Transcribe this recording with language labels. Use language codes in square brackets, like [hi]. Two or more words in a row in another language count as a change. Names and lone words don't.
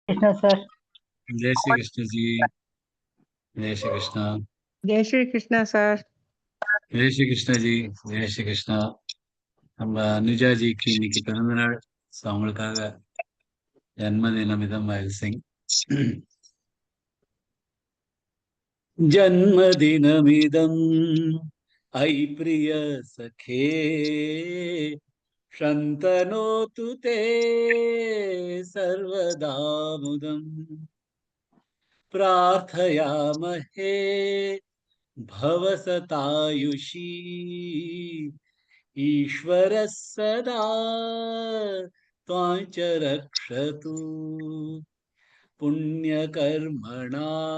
[hi] कृष्णा सर। जय श्री कृष्ण जी। जय श्री कृष्ण। जय श्री कृष्णा सर। जय श्री कृष्ण जी. जय श्री கிருஷ்ணா. [ta] நம்ம அனுஜாஜிக்கு இன்னைக்கு பிறந்தநாள். ஸோ அவங்களுக்காக ஜன்மதினம் [en] I sing. [sa] जन्मदिनमिदम् अयि प्रिय सखे शन्तनोतु ते सर्वदा मुदम् प्रार्थयामहे भवसतायुषी ईश्वरः सदा त्वां च रक्षतु पुण्यकर्मणा